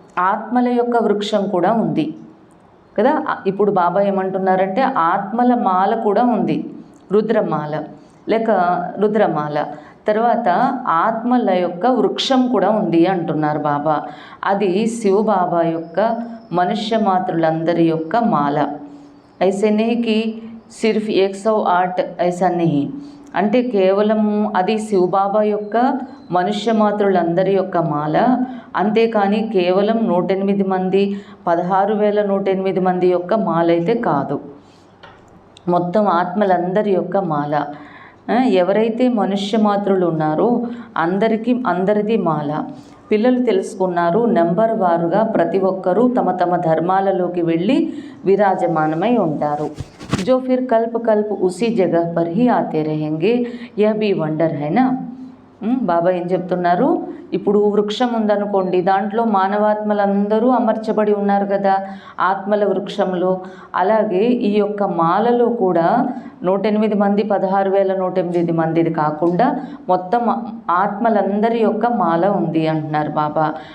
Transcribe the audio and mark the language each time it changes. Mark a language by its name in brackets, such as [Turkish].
[Telugu] ఆత్మల యొక్క వృక్షం కూడా ఉంది కదా. ఇప్పుడు బాబా ఏమంటున్నారంటే ఆత్మల మాల కూడా ఉంది, రుద్రమాల లేక రుద్రమాల. తర్వాత ఆత్మల యొక్క వృక్షం కూడా ఉంది అంటున్నారు బాబా. అది శివబాబా యొక్క మనుష్య మాతృలందరి యొక్క మాల. [Hindi] ऐसे नहीं कि सिर्फ 108 ऐसा नहीं. [Telugu] అంటే కేవలం అది శివబాబా యొక్క మనుష్య మాతృలందరి యొక్క మాల. అంతేకాని కేవలం 108 మంది 16,108 మంది యొక్క మాల అయితే కాదు, మొత్తం ఆత్మలందరి యొక్క మాల. ఎవరైతే మనుష్య మాతృలు ఉన్నారో అందరిది మాల. పిల్లలు తెలుసుకున్నారు, నెంబర్ వారుగా ప్రతి ఒక్కరూ తమ తమ ధర్మాలలోకి వెళ్ళి విరాజమానమై ఉంటారు. [Hindi] जो फिर कल्प कल्प उसी जगह पर ही आते रहेंगे यह भी वंडर है ना. [Telugu] బాబా ఏం చెప్తున్నారు, ఇప్పుడు వృక్షం ఉందనుకోండి, దాంట్లో మానవాత్మలందరూ అమర్చబడి ఉన్నారు కదా ఆత్మల వృక్షంలో. అలాగే ఈ యొక్క మాలలో కూడా 108 మంది 16,108 మందిది కాకుండా మొత్తం ఆత్మలందరి యొక్క మాల ఉంది అంటున్నారు బాబా.